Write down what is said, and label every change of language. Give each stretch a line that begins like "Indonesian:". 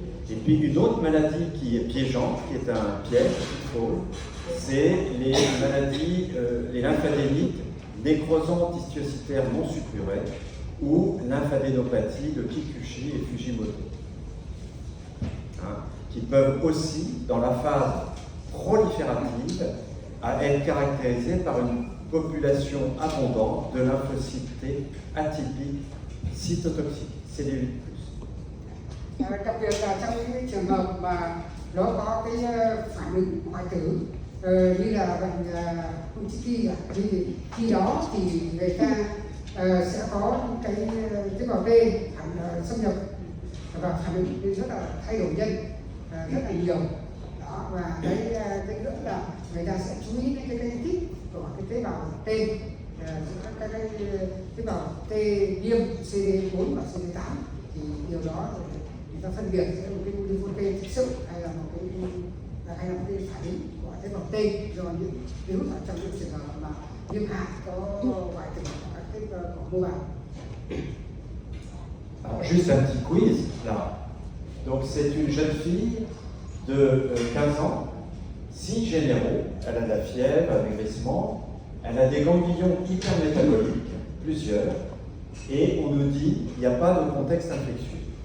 French: Et puis une autre maladie qui est piégeante, qui est un piège, c'est les maladies, les lymphadénites nécrosantes histiocytaires non suppurées ou lymphadénopathie de Kikuchi et Fujimoto, qui peuvent aussi, dans la phase proliférative, être caractérisées par une population abondante de lymphocytes T atypiques cytotoxiques, cellulite plus.
Vietnamese: Đặc biệt là trong những cái trường hợp mà nó có cái phản ứng hoại tử như là bệnh Kuchiki, thì khi đó thì người ta sẽ có cái tế bào T xâm nhập và phản ứng rất là thay đổi nhanh, rất là nhiều. Đó, và cái nữa là người ta sẽ chú ý đến cái tích của cái tế bào T, các cái tế bào T viêm CD4 và CD8, thì điều đó người ta phân biệt giữa một cái lympho T thực sự hay là một cái phản ứng của tế bào T do những virus ở trong những trường hợp mà viêm hạt có hoại tử các cái của mô bào.
French: Alors, juste un petit quiz là. Donc c'est une jeune fille de 15 ans, signes généraux, elle a de la fièvre, un maigrissement, Elle a des ganglions hypermétaboliques, plusieurs, et on nous dit qu'il n'y a pas de contexte infectieux.